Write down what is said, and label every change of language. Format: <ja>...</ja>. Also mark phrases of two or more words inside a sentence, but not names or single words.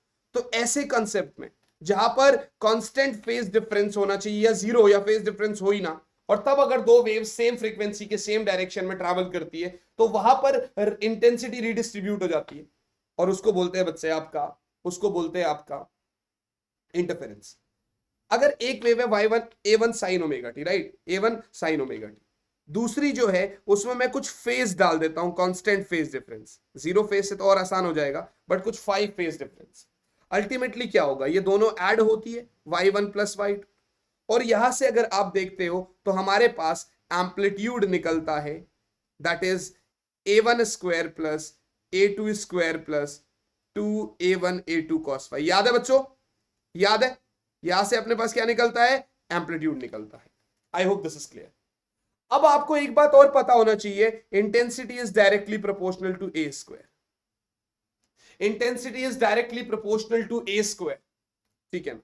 <hi>तो ऐसे कंसेप्ट में जहां पर</hi> <en>constant phase difference</en> <hi>होना चाहिए या जीरो, या</hi> <en>phase difference</en> <hi>हो ही ना, और तब अगर दो वेव</hi> <en>same frequency</en> <hi>के</hi> <en>same direction</en> <hi>में ट्रैवल करती है, तो वहां पर</hi> <en>intensity redistribute</en> <hi>हो जाती है, और उसको बोलते हैं बच्चे आपका, उसको बोलते हैं आपका इंटरफेरेंस। अगर एक वेव है</hi> <en>y1 a1 sine omega t,</en> <hi>राइट,</hi> <en>a1 sine omega t,</en> <hi>दूसरी जो है उसमें मैं कुछ फेज डाल देता हूं,</hi> <en>constant phase difference, zero phase</en> <hi>से तो और आसान हो जाएगा, बट कुछ 5</hi> <en>phase difference.</en> <hi>अल्टीमेटली क्या होगा, ये दोनों ऐड होती है</hi> <en>y1 plus y2,</en> <hi>और यहां से अगर आप देखते हो तो हमारे पास एम्पलीट्यूड निकलता है,</hi> <en>that is a1 square plus a2 square plus 2a1 a2 cos phi.</en> <hi>याद है बच्चों, याद है? यहां से अपने पास क्या निकलता है? एम्पलीट्यूड निकलता है।</hi> <en>I hope this is clear.</en> <hi>अब आपको एक बात और पता होना चाहिए,</hi> <en>intensity is directly proportional to a square. intensity is directly proportional to a square,</en> <hi>ठीक है ना?</hi>